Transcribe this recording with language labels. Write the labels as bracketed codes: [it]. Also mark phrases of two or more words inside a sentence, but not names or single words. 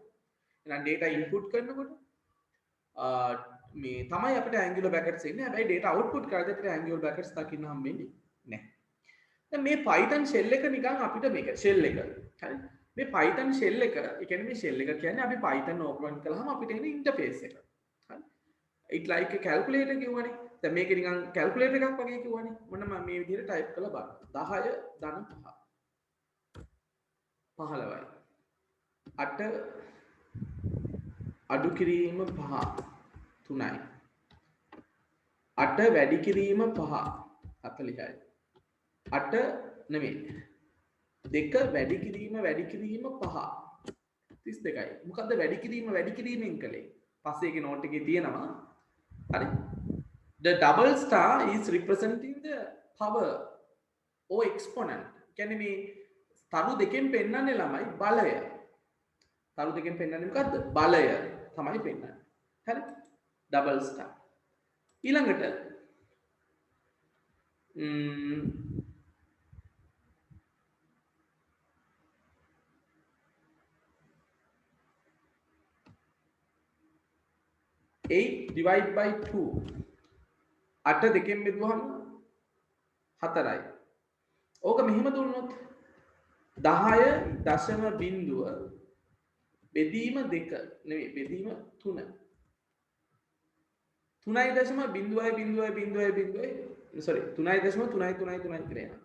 [si] එහෙනම් [en] data input [si] කරනකොට මේ තමයි අපිට [en] angular brackets [si] එන්නේ. හැබැයි [en] data output [si] කරද්දී අපිට [en] angular brackets [si] දකින්න හම්බෙන්නේ නැහැ. දැන් මේ Python shell එක නිකන් අපිට මේක shell එක. හරි. මේ Python shell එක, ඒ කියන්නේ මේ shell එක කියන්නේ අපි Python open කළාම අපිට එන interface එක. හරි. [en] it like a calculator [si] කිව්වනේ. දැන් මේක නිකන් calculator එකක් වගේ කිව්වනේ. මොන්න මම මේ විදිහට type කරලා බලන්න. 10 ධන 5. 15යි. 8 අඩු කිරීම 5 3යි. 8 වැඩි කිරීම 5 40යි. 8 නෙමෙයි. 2 වැඩි කිරීම 5 32යි. මොකද්ද වැඩි කිරීමෙන් කළේ? පස්සේ ඒකේ නෝට් එකේ තියෙනවා. හරි. [en] The double star is representing the power or exponent. [si] කියන්නේ මේ තරු දෙකෙන් පෙන්වන්නේ ළමයි බලය. තරු දෙකෙන් පෙන්වන්නේ මොකද්ද? බලය තමයි පෙන්වන්නේ. හරි? [en] double star. ඊළඟට 8 divide by 2. [si] 8 දෙකෙන් බෙදුවහම 4යි. ඕක මෙහෙම දුන්නොත් 10.0 බෙදීම 2 නෙවෙයි බෙදීම 3. 3.0 sorry 3.333 කියලා එනවා.